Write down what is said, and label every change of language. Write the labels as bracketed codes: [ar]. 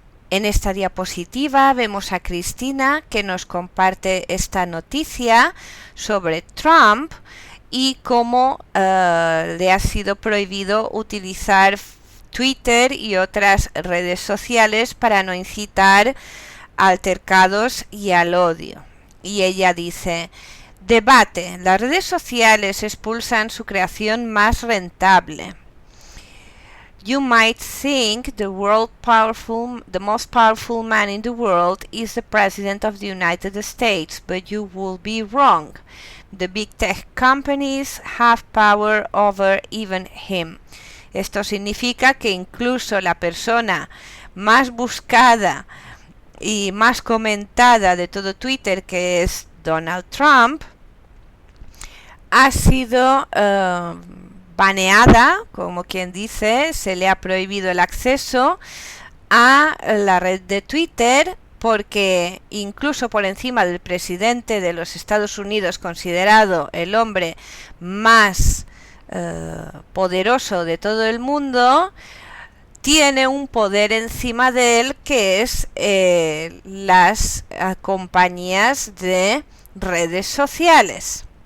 [es] En esta diapositiva vemos a Cristina que nos comparte esta noticia sobre Trump y cómo le ha sido prohibido utilizar Twitter y otras redes sociales para no incitar a altercados y al odio. Y ella dice: debate, las redes sociales expulsan su creación más rentable. [en] You might think the most powerful man in the world is the President of the United States, but you will be wrong. The big tech companies have power over even him. [es] Esto significa que incluso la persona más buscada y más comentada de todo Twitter, que es Donald Trump, ha sido baneada, como quien dice, se le ha prohibido el acceso a la red de Twitter, porque incluso por encima del presidente de los Estados Unidos, considerado el hombre más poderoso de todo el mundo, tiene un poder encima de él, que es las compañías de redes sociales.